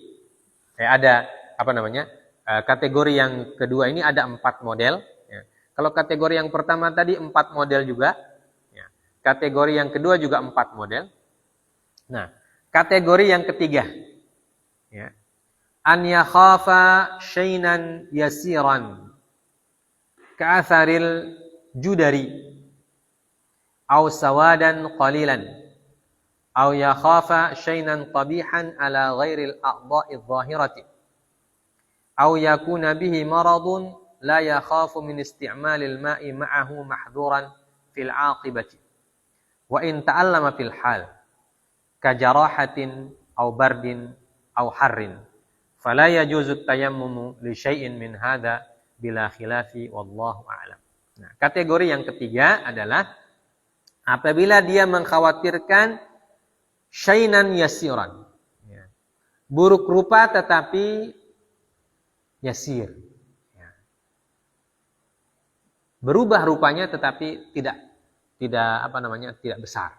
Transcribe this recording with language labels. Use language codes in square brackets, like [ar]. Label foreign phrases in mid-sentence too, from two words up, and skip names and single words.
[id] Kategori yang kedua ini ada 4 model. Kalau kategori yang pertama tadi 4 model juga. Ya. Kategori yang kedua juga 4 model. Nah, kategori yang ketiga. [ar] Ya. أن يخاف شيئا يسيرا. كأثر الجدري. أو سوادا قليلا. أو يخاف شيئا قبيحا على غير الأعضاء الظاهرة. أو يكون به مرض لا يخاف من استعمال الماء معه محذورا في العاقبة وإن تألم في الحال كجراحة أو برد أو حر فلا يجوز التيمم لشيء من هذا بلا خلاف والله أعلم. [id] Nah, kategori yang ketiga adalah apabila dia mengkhawatirkan [ar] شيئا يسيرا, [id] ya, buruk rupa tetapi yasir, berubah rupanya tetapi tidak besar.